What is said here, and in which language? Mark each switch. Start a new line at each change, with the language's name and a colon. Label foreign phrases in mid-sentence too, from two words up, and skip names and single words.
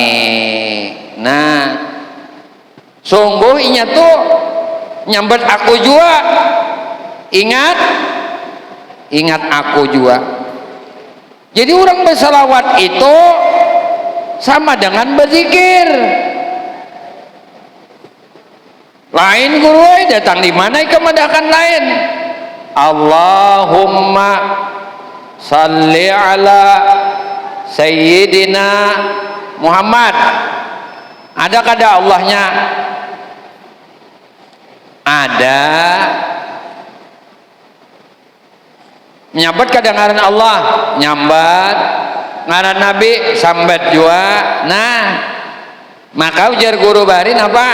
Banjar: Nah, sungguh inya tuh nyambet aku juga, ingat aku juga. Jadi orang bersalawat itu sama dengan berzikir. Lain guru datang di mana kemadahkan lain.
Arabic: اللهم صل على سيدنا محمد.
Banjar: Ada kada Allahnya? Ada. Nyambat kada ngaran Allah, nyambat ngaran Nabi sambat jua. Nah, maka ujar guru barin apa?